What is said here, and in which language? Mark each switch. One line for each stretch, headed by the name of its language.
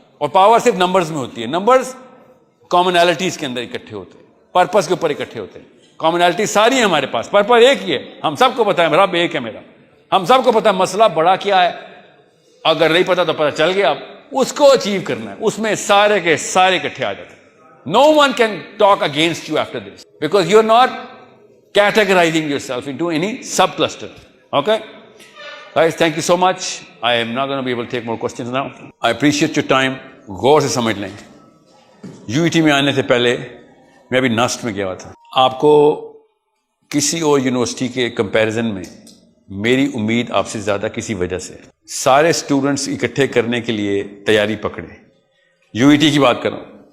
Urdu: اور پاور صرف نمبرز میں ہوتی ہے. نمبرز کامنالٹیز کے اندر اکٹھے ہوتے ہیں, پرپس کے اوپر اکٹھے ہوتے ہیں. کامنالٹی ساری ہے ہمارے پاس, پرپس ایک ہی ہے. ہم سب کو پتا ہے رب ایک ہے میرا, ہم سب کو پتا ہے مسئلہ بڑا کیا ہے. اگر نہیں پتا تو پتا چل گیا, اب اس کو اچیو کرنا ہے. اس میں سارے کے سارے اکٹھے آ جاتے ہیں.
English: No one can talk against you after this because you're not categorizing yourself into any subcluster. Okay? Guys, thank you so much. I am not going to be able to take more questions now. I appreciate your time.
Urdu: غور سے سمجھ لیں. UET میں آنے سے پہلے میں ابھی نسٹ میں گیا ہوا تھا. آپ کو کسی اور یونیورسٹی کے کمپیریزن میں میری امید آپ سے زیادہ کسی وجہ سے. سارے اسٹوڈنٹس اکٹھے کرنے کے لیے تیاری پکڑے. UET کی بات کر رہا ہوں.